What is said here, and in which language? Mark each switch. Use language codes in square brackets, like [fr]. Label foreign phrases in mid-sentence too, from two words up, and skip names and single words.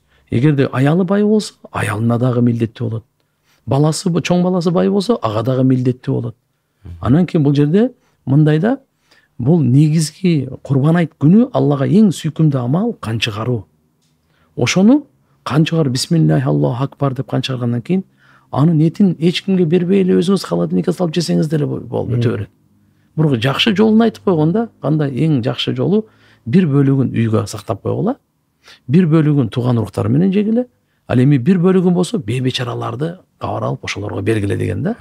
[ky] Эгерде аялы бай болсо, аялына дагы милдеттүү болот. Баласы, чоң баласы бай болсо, ага дагы милдеттүү болот. Анан кийин бул жерде мындайда бул негизги курбан айт күнү Аллага эң сүйкүмдүү амал кан чыгаруу. Ошону кан чыгарып [ar] بسم الله الله أكبر [ky] деп кан чыгаргандан кийин анын этин эч кимге бербей эле өзүңүз холодильникке салып жесеңиз деле болот, өтө берет. Бирок жакшы жолун айтып койгон да, кандай эң жакшы жолу бир бөлүгүн үйгө сактап койгула, бир бөлүгүн тууган уруктар менен жегиле, ал эми бир бөлүгүн болсо бейбечараларды кабар алып ошолорго бергиле деген да.